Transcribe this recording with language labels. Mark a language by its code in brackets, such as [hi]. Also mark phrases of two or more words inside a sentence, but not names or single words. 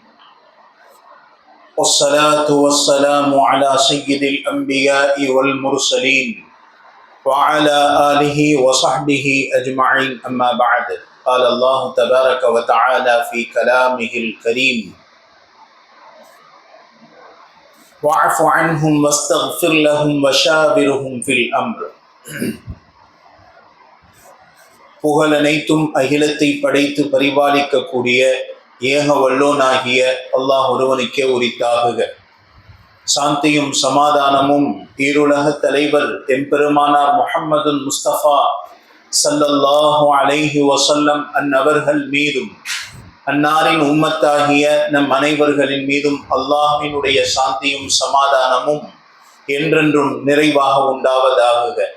[ar] والصلاة والسلام على سيد الأنبياء والمرسلين وعلى آله وصحبه أجمعين أما بعد. قال الله تبارك وتعالى في كلامه الكريم واعف عنهم واستغفر لهم وشاورهم في الأمر. [ta] புகழ் அனைத்தும் அகிலத்தை படைத்து பரிபாலிக்கக்கூடிய ஏக வல்லோனாகிய அல்லாஹ் ஒருவனுக்கே உரித்தாகுக. சாந்தியும் சமாதானமும் ஈருலக தலைவர் எம்பெருமானார் முஹம்மது முஸ்தபா [ar] صلى الله عليه وسلم [ta] அன்னவர்கள் மீதும் அன்னாரின் உம்மத்தாகிய நம் அனைவர்களின் மீதும் அல்லாஹ்வினுடைய சாந்தியும் சமாதானமும் என்றென்றும் நிறைவாக உண்டாவதாகுக.